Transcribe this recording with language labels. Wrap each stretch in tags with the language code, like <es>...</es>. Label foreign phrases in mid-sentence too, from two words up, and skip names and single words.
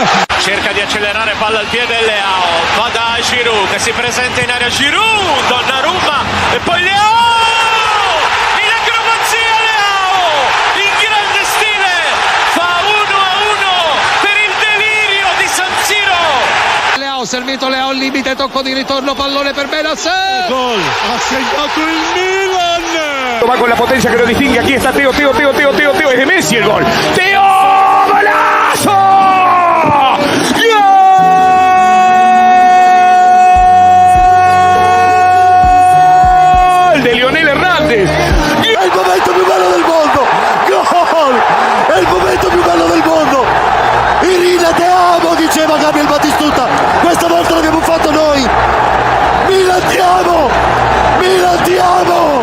<it>Cerca di accelerare, palla al piede Leao, va da Giroud che si presenta in area, Giroud, Donnarumma e poi Leao, in acrobazia Leao, in grande stile, fa 1-1 per il delirio di San Siro. Leao, servito Leao al limite, tocco di ritorno, pallone per Benasser. Gol, ha segnato il Milan.</it> <es>Va con la potencia che lo distingue, aquí está Teo, es de Messi el gol. Teo, golazo. De Lionel Hernández.</es> <it>È il momento più bello del mondo. Gol! È il momento più bello del mondo. Irina,</it> <es>te amo,</es> <it>diceva Gabriel Batistuta. Questa volta l'abbiamo fatto noi. Milan, ti amo. Milan, ti amo.</it>